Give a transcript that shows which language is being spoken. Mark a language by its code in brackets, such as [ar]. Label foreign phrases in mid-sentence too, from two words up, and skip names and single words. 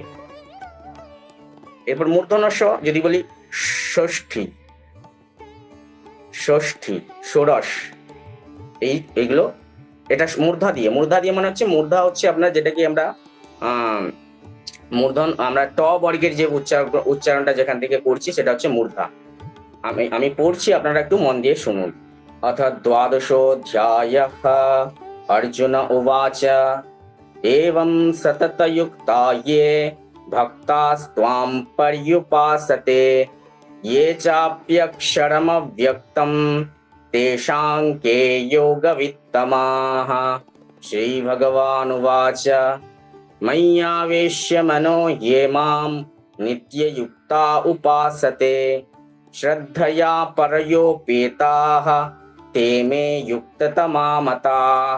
[bn] এরপর মূর্ধন্য স যদি বলি ষষ্ঠী, ষষ্ঠী, ষোড়শ, এইগুলো এটা মূর্ধা দিয়ে। মূর্ধা দিয়ে মানে হচ্ছে, মূর্ধা হচ্ছে আপনার যেটাকে আমরা মূর্ধন, আমরা ট বর্গের যে উচ্চারণটা যেখান থেকে করছি সেটা হচ্ছে মূর্ধা। আমি পড়ছি, আপনারা একটু মন দিয়ে শুনুন। [sa] অথ দ্বাদশোऽধ্যায়ঃ। অর্জুন উবাচ एवं सततयुक्ता ये भक्तास्त्वां पर्युपासते ये चाप्यक्षरमव्यक्तं तेषां के योगवित्तमाः। श्रीभगवानुवाच मय्यावेश्य मनो ये मां नित्ययुक्ता उपासते श्रद्धया परयोपेताः ते मे युक्ततमा मताः।